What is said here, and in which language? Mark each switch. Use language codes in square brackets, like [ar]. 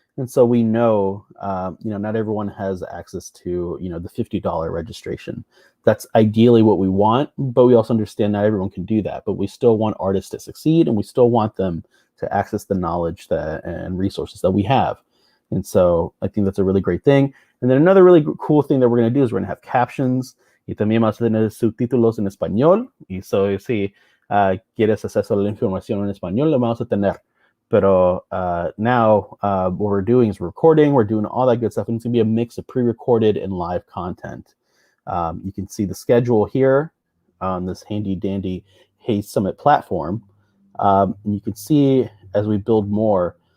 [en] And so we know, not everyone has access to, the $50 registration. That's ideally what we want, but we also understand not everyone can do that. But we still want artists to succeed, and we still want them to access the knowledge and resources that we have. And so I think that's a really great thing. And then another really cool thing that we're going to do is we're going to have captions. [es] Y también vamos a tener subtítulos en español. Y so si quieres acceso a la información en español, lo vamos a tener. [en] Pero now what we're doing is recording. We're doing all that good stuff. And it's going to be a mix of pre-recorded and live content. You can see the schedule here on this handy dandy Hey Summit platform. And you can see as we build more,